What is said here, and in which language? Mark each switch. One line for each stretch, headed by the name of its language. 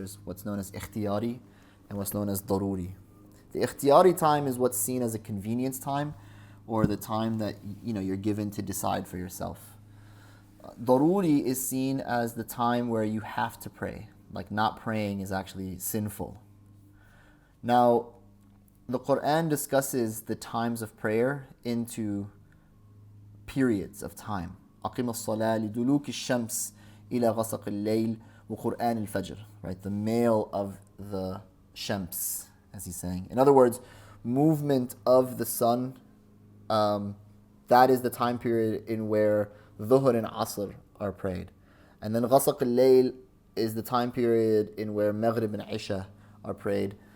English: There's what's known as ikhtiyari and what's known as daruri. The ikhtiyari time is what's seen as a convenience time, or the time that you're given to decide for yourself. Daruri is seen as the time where you have to pray. Like not praying is actually sinful. Now, the Quran discusses the times of prayer into periods of time.
Arabic: أقم الصلاة لدلوك الشمس إلى غسق الليل وقرآن الفجر.
English: Right, the male of the shams, as he's saying. In other words, movement of the sun. That is the time period in where Dhuhr and Asr are prayed. And then Ghasaq al-Layl is the time period in where Maghrib and Isha are prayed.